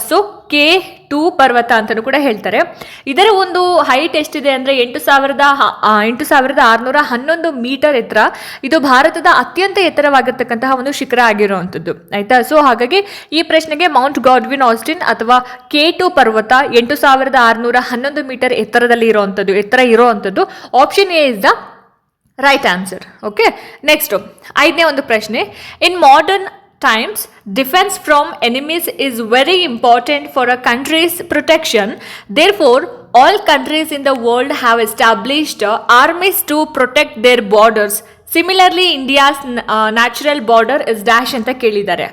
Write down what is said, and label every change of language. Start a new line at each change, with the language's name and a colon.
Kannada: So K2 ಪರ್ವತ ಅಂತಲೂ ಕೂಡ ಹೇಳ್ತಾರೆ. ಇದರ ಒಂದು ಹೈಟ್ ಎಷ್ಟಿದೆ ಅಂದರೆ 8,611 ಮೀಟರ್ ಎತ್ತರ. ಇದು ಭಾರತದ ಅತ್ಯಂತ ಎತ್ತರವಾಗಿರ್ತಕ್ಕಂತಹ ಒಂದು ಶಿಖರ ಆಗಿರುವಂಥದ್ದು, ಆಯ್ತಾ. ಸೊ ಹಾಗಾಗಿ ಈ ಪ್ರಶ್ನೆಗೆ ಮೌಂಟ್ ಗಾಡ್ವಿನ್ ಆಸ್ಟಿನ್ ಅಥವಾ K2 ಪರ್ವತ 8,611 ಮೀಟರ್ ಎತ್ತರ ಇರುವಂಥದ್ದು.
English: Option A is the right answer. Okay, next
Kannada: 5ನೇ ಒಂದು ಪ್ರಶ್ನೆ,
English: In modern times, defense from enemies is very important for a country's protection. Therefore, all countries in the world have established armies to protect their borders. Similarly India's natural border is dash
Kannada: ಅಂತ ಕೇಳಿದ್ದಾರೆ.